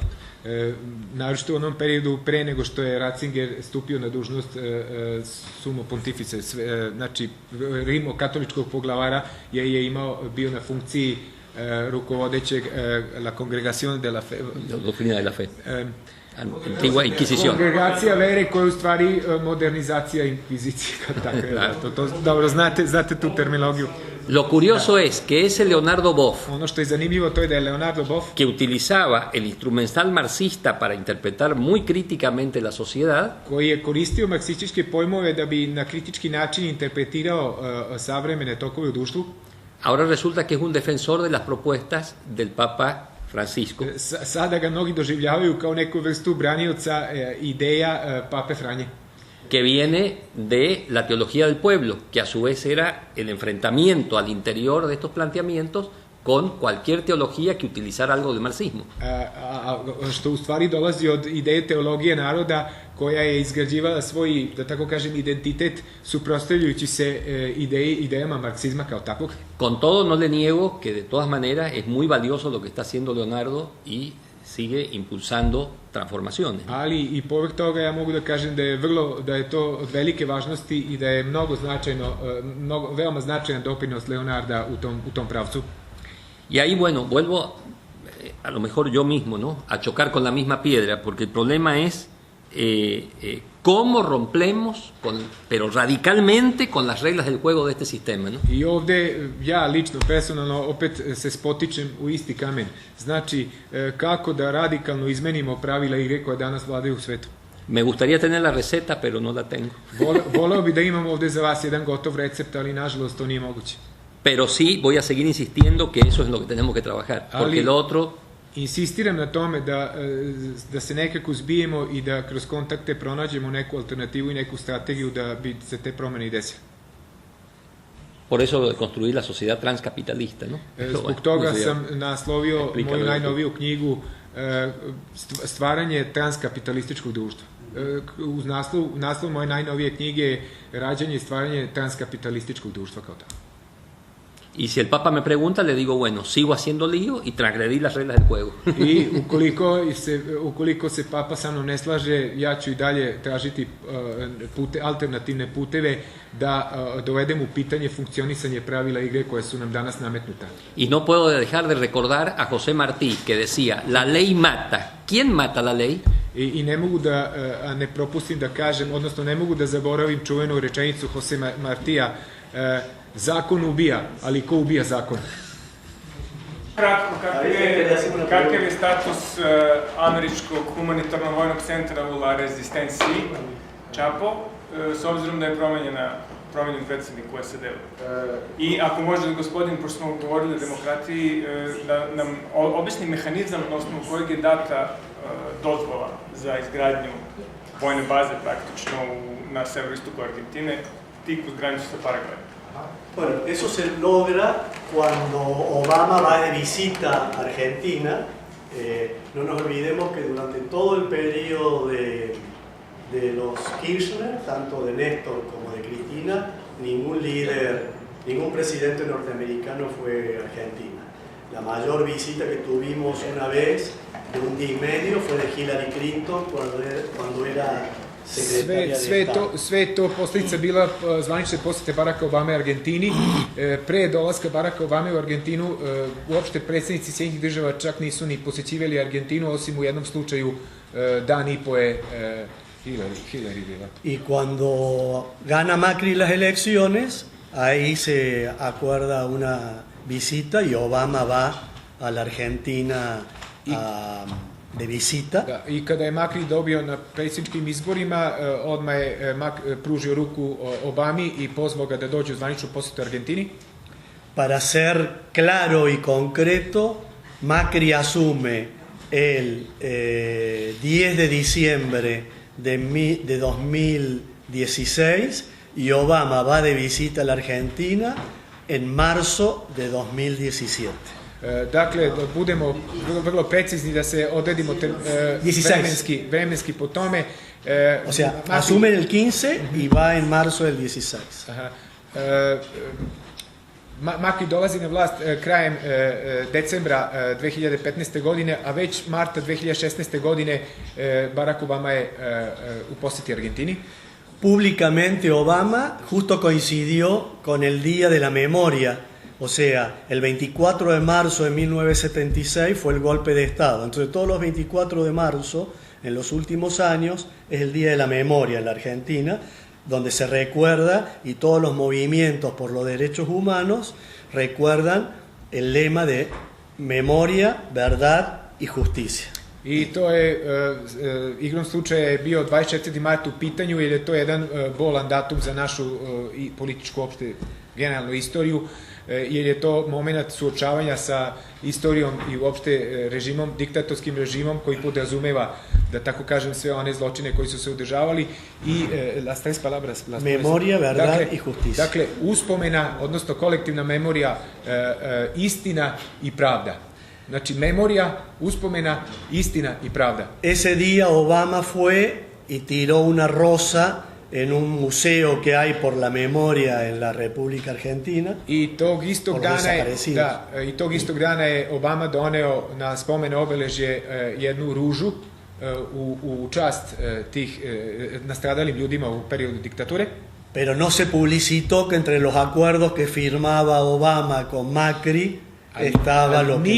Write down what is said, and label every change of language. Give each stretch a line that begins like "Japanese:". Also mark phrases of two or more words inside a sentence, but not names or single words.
Serbian: Naročito u onom periodu pre nego što je Ratzinger stupio na dužnost
Spanish: sumo pontifice,
Serbian: znači rimokatoličkog poglavara je bio na funkciji rukovodećeg
Spanish: La Congregación de la Fe. Doctrina de la Fe. Antigua Inquisición.
Serbian: Kongregacija vere koja je u stvari modernizacija inkvizicije. Dobro, znate tu terminologiju.
Spanish: Lo curioso es que ese Leonardo Boff,
Serbian: Ono što je zanimljivo to je da je Leonardo Boff,
Spanish: que utilizaba el instrumental marxista para interpretar muy críticamente la sociedad,
Serbian: koji je koristio marksističke pojmove da bi na kritički način interpretirao savremene tokove u društvu,
Spanish: ahora resulta que es un defensor de las propuestas del Papa Francisco.
Serbian: Sada ga mnogi doživljavaju kao neku vrstu branioca ideja Pape Franje,
Spanish: que viene de la teología del pueblo, que a su vez era el enfrentamiento al interior de estos planteamientos con cualquier teología que utilizara algo de marxismo.
Serbian: Što u stvari dolazi od ideje teologije naroda koja je izgrađivala svoj, da tako kažem, identitet suprotstavljajući se idejama marksizma kao takvog.
Spanish: Con todo, no le niego que de todas maneras es muy valioso lo que está haciendo Leonardo y sigue impulsando transformaciones.
Serbian: Ali i povrh toga ja mogu da kažem da je to od velike važnosti i da je veoma značajan doprinos Leonarda u tom pravcu.
Spanish: Y ahí, bueno, vuelvo a lo mejor yo mismo, ¿no?, a chocar con la misma piedra, porque el problema es cómo rompemos, pero radicalmente, con las reglas del juego de este sistema, ¿no?
Serbian: I ovde ja lično, personalno, opet se spotičem u isti kamen. Znači, kako da radikalno izmenimo pravila igre koje danas vladaju u svetu.
Spanish: Me gustaría tener la receta, pero no la tengo.
Serbian: Voleo bi da imam ovde za vas jedan gotov recept, ali nažalost to nije moguće.
Spanish: Pero sí voy a seguir insistiendo que eso es lo que tenemos que trabajar, porque lo otro...
Serbian: Insistiram na tome da se nekako zbijemo i da kroz kontakte pronađemo neku alternativu i neku strategiju da bi se te promene i desile.
Spanish: Por eso lo de construir la sociedad transcapitalista, ¿no?
Serbian: Zbog toga sam naslovio moju najnoviju knjigu Stvaranje transkapitalističkog društva. Uz naslov moje najnovije knjige je Rađanje i stvaranje transkapitalističkog društva kao tako.
Spanish: Y si el Papa me pregunta, le digo, bueno, sigo haciendo lío y transgredí las reglas del juego.
Serbian: I ukoliko se Papa sa mnom ne slaže, ja ću i dalje tražiti alternativne puteve da dovedem u pitanje funkcionisanje pravila igre koje su nam danas nametnuta.
Spanish: Y no puedo dejar de recordar a José Martí, que decía, la ley mata. ¿Quién mata la ley?
Serbian: I ne mogu da ne propustim da kažem, odnosno ne mogu da zaboravim čuvenu rečenicu Jose Martija, zakon ubija, ali ko ubija zakon? Kratko, kakav je status američkog humanitarnog vojnog centra u La Resistenciji, Čapo, s obzirom da je promenjen predsjednik u SAD-u? I ako može gospodin, pošto smo govorili o demokratiji, da nam objasni mehanizam na osnovu kojeg je data dozvola za izgradnju vojne baze praktično na severoistoku Argentine, tik uz granicu sa Paragvajom.
Spanish: Bueno, eso se logra cuando Obama va de visita a Argentina. No nos olvidemos que durante todo el periodo de los Kirchner, tanto de Néstor como de Cristina, ningún presidente norteamericano fue a Argentina. La mayor visita que tuvimos una vez, de un día y medio, fue de Hillary Clinton cuando era sekretarija d'Estata.
Serbian: Sve to posljedica bila zvanične posjete Baracka Obame Argentini. Pre dolaska Baracka Obame u Argentinu, uopšte predsjednici Sjedinjenih država čak nisu ni posjećivali Argentinu, osim u jednom slučaju dan i po je Hillary bila.
Spanish: Y cuando gana Macri las elecciones, ahí se acuerda una visita y Obama va a la Argentina de visita.
Serbian: Da, i kada je Macri dobio na predsjedničkim izborima, odmah je pružio ruku Obami i pozvao ga da dođe u zvaničnu posjetu Argentini.
Spanish: Para ser claro y concreto, Macri asume el 10 de diciembre de 2016 y Obama va de visita a la Argentina en marzo de 2017.
Serbian: Dakle, da budemo vrlo precizni, da se odredimo vremenski po tome.
Spanish: O sea, asume el 15 y va en marzo del 16. Aha.
Serbian: Macri dolazi na vlast krajem decembra 2015. godine, a već marta 2016. godine Barack Obama je u posjeti Argentini.
Spanish: Públicamente Obama justo coincidió con el Día de la Memoria, o sea, el 24 de marzo de 1976 fue el golpe de Estado. Entonces todos los 24 de marzo, en los últimos años, es el Día de la Memoria en la Argentina, donde se recuerda y todos los movimientos por los derechos humanos recuerdan el lema de memoria, verdad y justicia.
Serbian: I to je, igrom slučaja je bio 24. mart u pitanju, jer je to jedan bolan datum za našu i političku opšte generalnu istoriju, jer je to moment suočavanja sa istorijom i uopšte režimom, diktatorskim režimom koji podrazumeva, da tako kažem, sve one zločine koji su se održavali i
Spanish: las tres palabras. Memoria, verdad i justicia.
Serbian: Dakle, uspomena, odnosno kolektivna memorija, istina i pravda. Znači, memorija, uspomena, istina i pravda.
Spanish: Ese día Obama fue y tiró una rosa en un museo que hay por la memoria en la República Argentina.
Serbian: I tog istog dana je Obama doneo na spomen obeležje jednu ružu u čast tih nastradalim ljudima u periodu diktature.
Spanish: Pero no se publicitó que entre los acuerdos que firmaba Obama con Macri estaba lo que